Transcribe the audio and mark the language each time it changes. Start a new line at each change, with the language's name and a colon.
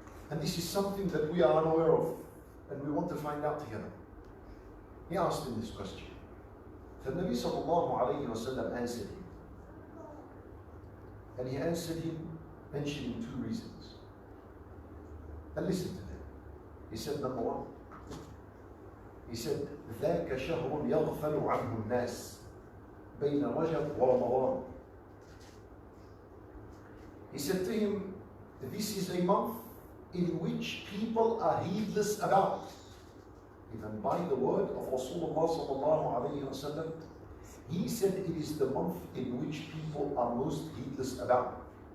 English: And this is something that we are unaware of, and we want to find out together. He asked him this question. The Nabi sallallahu alayhi wa sallam answered him. And he answered him mentioning 2 reasons. And listen to them. He said, number 1, he said,
Arabic: ذَاكَ شَهْرٌ يَغْفَلُ عَنْهُ النَّاسِ بَيْنَ رَجَبْ وَرَمَضَانِ.
English: He said to him, this is a month in which people are heedless about. Even by the word of Rasulullah sallallahu alayhi wa sallam, he said it is the month in which people are most heedless about.